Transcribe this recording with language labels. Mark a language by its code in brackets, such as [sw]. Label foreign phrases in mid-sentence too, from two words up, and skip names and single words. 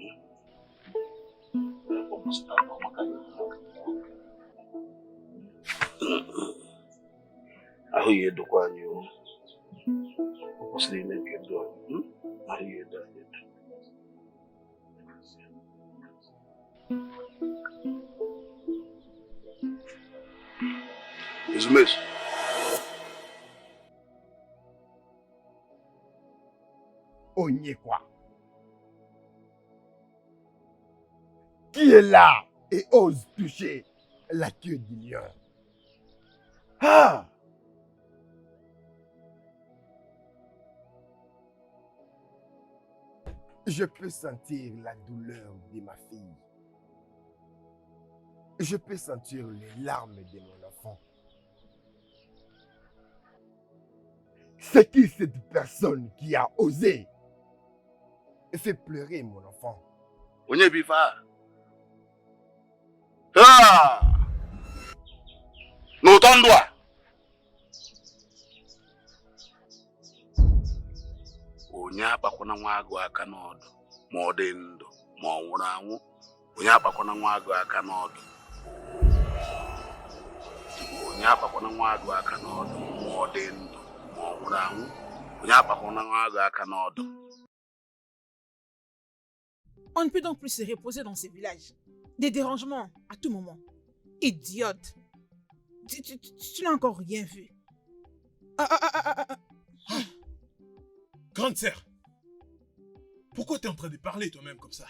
[ig] ahụ ya edokwa anyị o kwụsịrị ime nke ndụ anyị ahụ ya edo anyị edo Ezumezu. Onyekwa. [fr] Qui est là et ose toucher la queue du lion? Ah! Je peux sentir la douleur de ma fille. Je peux sentir les larmes de mon enfant. C'est qui cette personne qui a osé et fait pleurer mon enfant? [ig] Onye bifa. Ah! N'ụtọ ndụ a. Onye akpakwana nwa agụ aka n'ọdụ ma ọ dị ndụ ma ọ nwụrụ anwụ. Onye akpakwana nwa agụ aka n'ọdụ. Onye akpakwana nwa agụ aka n'ọdụ ma ọ dị ndụ ma ọ nwụrụ anwụ. Onye akpakwana nwa agụ aka n'ọdụ. [fr] On ne peut donc plus se reposer dans ces villages. Des dérangements à tout moment. Idiote. Tu n'as encore rien vu. Grande sœur, pourquoi tu es en train de parler toi-même comme ça?